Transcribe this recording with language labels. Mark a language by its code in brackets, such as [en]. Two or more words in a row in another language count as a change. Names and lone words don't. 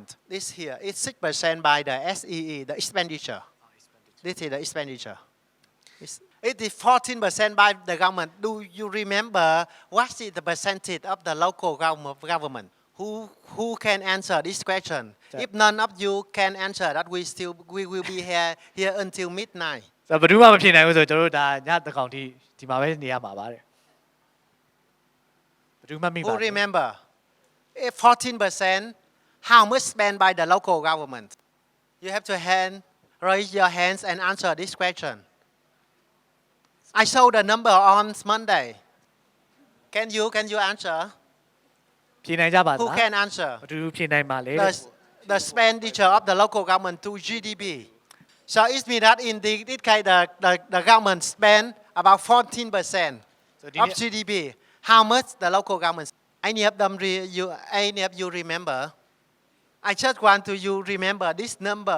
[en] This here is 6% by the SEE, the expenditure. This is the expenditure. It is 14% by the government. Do you remember what is the percentage of the local government? Who can answer this question? If none of you can answer that, we will be here until midnight. [my] ဆိုတော့ဘယ်သူမှမဖြစ်နိုင်ဘူးဆိုတော့ကျွန်တော်တို့ဒါညတစ်ကောင်ထိဒီမှာပဲနေရမှာပါတဲ့ဘယ်သူမှမိပါ [en] Who remember? If 14%, how much spent by the local government? You have to raise your hands and answer this question. I saw the number on Monday. Can you answer? [my] ဖြေနိုင်ကြပါသ [en] Who [my] လား [en] can answer? [my] ဘယ်သူဖြေနိုင်မှာလဲ [en] The expenditure of the local government to GDP. So it means that in this case the government spend about 14% of GDP. How much the local government? Any of you remember? I just want you remember this number.